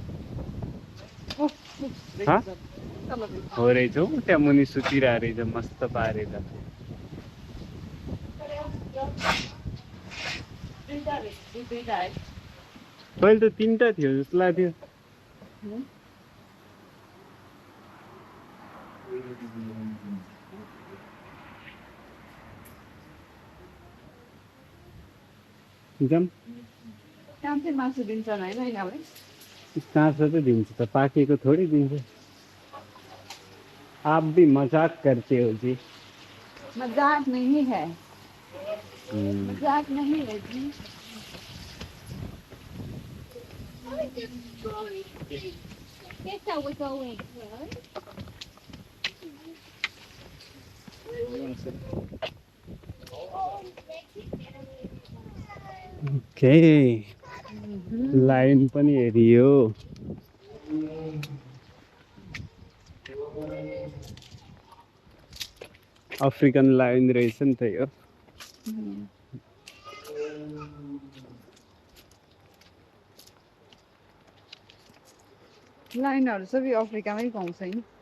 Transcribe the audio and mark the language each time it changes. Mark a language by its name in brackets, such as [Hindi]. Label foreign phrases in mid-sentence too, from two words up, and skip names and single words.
[Nepali] हो रहेछ हौ त्यहाँ मुनि सुतिरहेको रहेछ मस्त पारेर पहिले त तिनवटा थियो जस्तो लाग्थ्यो जाम काम चाहिँ मासु दिन्छन् होइन यिनीहरूले काँचो त दिन्छ त पाकेको थोरै दिन्छ [Hindi] आप भी मजाक करते हो जी मजाक नहीं है मजाक नहीं है जी [English] Guess how we're going. okay lion [Nepali] पनि हेरियो [English] African lion [Nepali] रहेछ नि त यो लाइनहरू सबै अफ्रिकामै पाउँछ नि